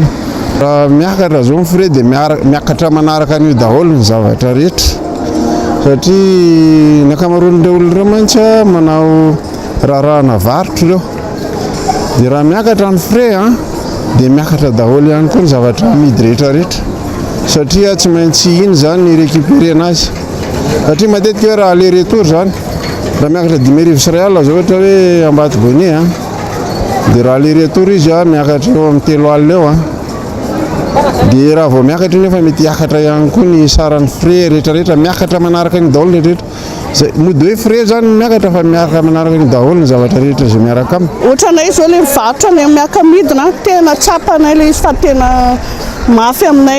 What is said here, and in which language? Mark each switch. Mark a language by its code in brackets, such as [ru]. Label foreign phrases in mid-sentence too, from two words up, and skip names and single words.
[mg] Raha miakatra zao ny frais dia miakatra manaraka an'io daholo ny zavatra rehetra satria ny ankamaroan'ireo olona ireo mantsy manao raharaha varotra ireo. Dia raha miakatra ny frais dia miakatra daholo ihany koa ny zavatra amidy rehetrarehetra satria tsy maintsy iny zany ny récupérer anazy satria matetika hoe raha [fr] aller retour [mg] zany raha miakatra 5,4 alina zao ohatra hoe Ambatoboiny dia raha [fr] aller retour [mg] izy miakatra eo amin'ny 3 alina eo dia raha vao miakatra nefa mety hiakatra ihany koa ny saran'ny frais rehetrarehetra miakatra manaraka ny daholo rehetrarehetra. Mody hoe frais zany miakatra fa miakatra manaraka ny daholo ny zavatra rehetra izay miaraka aminy. Ohatranay zao le mivarotra ny miaka midina tena tsapanay le izy fa tena mafy aminay.